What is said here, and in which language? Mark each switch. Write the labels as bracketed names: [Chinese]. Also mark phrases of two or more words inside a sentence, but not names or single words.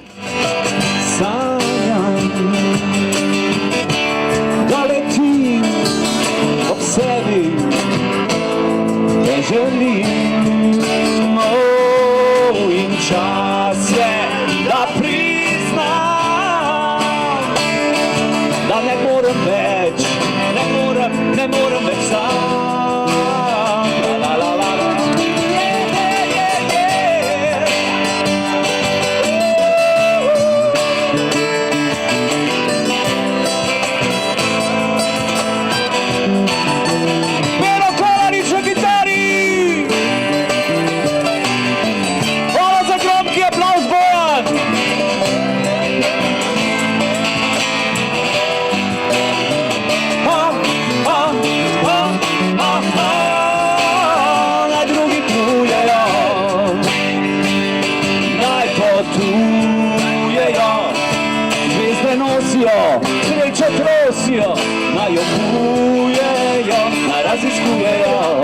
[Slovenian] Sanjam, da letim ob sebi, te želim, in čas je, da priznam, da ne morem več sam. La, la, la, la. Pero Kolarič na kitari! Hvala za gromki aplavz, Bojan! Naj drugi plujejo, naj potujejo, zvezde nosijo, srečo trosijo, naj jo kujejo, naj raziskujejo